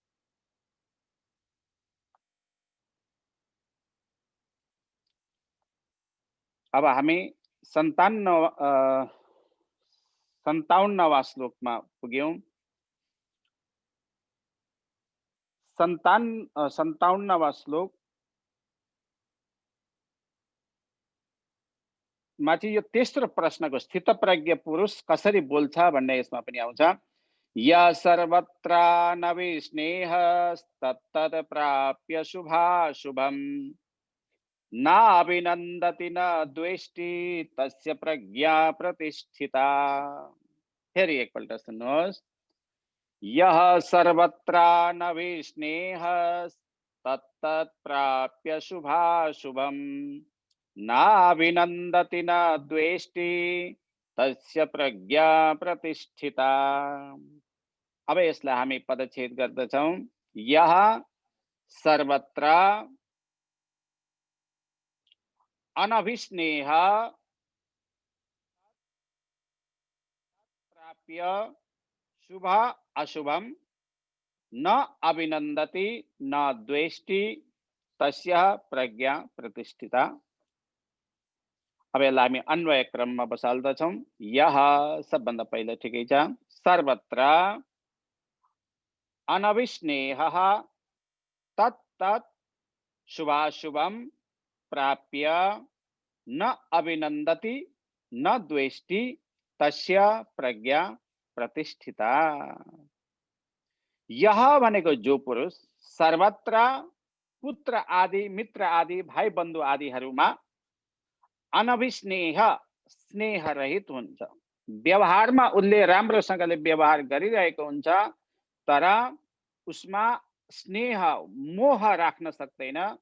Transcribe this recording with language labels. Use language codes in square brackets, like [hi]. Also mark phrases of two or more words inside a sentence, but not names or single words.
[ne] अब हामी 57वा श्लोकमा पुग्यौं। 57वा श्लोक मा चाहिँ यो तेस्रो प्रश्नको स्थित प्रज्ञ पुरुष कसरी बोल्छ भन्ने यसमा पनि आउँछ। [sa] य सर्वत्रानविस्नेहस्तत्तत् प्राप्य शुभाशुभम् नाभिनन्दति न द्वेष्टि तस्य प्रज्ञा प्रतिष्ठिता। [ne] फेरि एकपल्ट सुन्नुहोस्। [sa] यः सर्वत्रानविस्नेहस्तत्तत् प्राप्य शुभाशुभम् नाभिनन्दति न द्वेष्टि तस्य प्रज्ञा प्रतिष्ठिता। [ne] अब यसलाई हामी पदच्छेद गर्दछौं। [sa] यः सर्वत्र अनभिस्नेह प्राप्य शुभ अशुभम न अभिनन्दति न द्वेष्टि तस्य प्रज्ञा प्रतिष्ठिता। [ne] अब यसलाई हामी अन्वय क्रममा बसाल्दछौं। यह सबभन्दा पहिला ठिकै छ। [sa] सर्वत्र अनविस्नेहः तत्तत् शुभाशुभम प्राप्य न अभिनन्दति न द्वेष्टि तस्य प्रज्ञा प्रतिष्ठिता। [ne] यह भनेको जो पुरुष सर्वत्र पुत्र आदि मित्र आदि भाइ बन्धु आदिहरूमा अनभिस्नेह स्नेह रहित हुन्छ, व्यवहारमा उसले राम्रोसँगले व्यवहार गरिरहेको हुन्छ, तर उसमा स्नेह मोह राख्न सक्दैन।